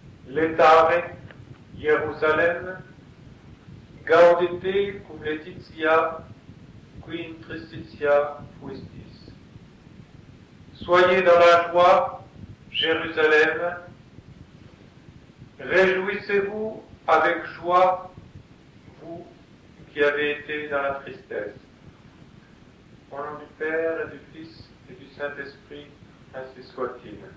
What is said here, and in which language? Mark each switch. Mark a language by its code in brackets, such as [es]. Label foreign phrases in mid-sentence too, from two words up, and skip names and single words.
[la] Letare, Jérusalem, gaudete cum laetitia, qui in tristitia fuistis. [fr] Soyez dans la joie, Jérusalem, réjouissez-vous avec joie, vous qui avez été dans la tristesse. Au nom du Père et du Fils et du Saint-Esprit, ainsi soit-il.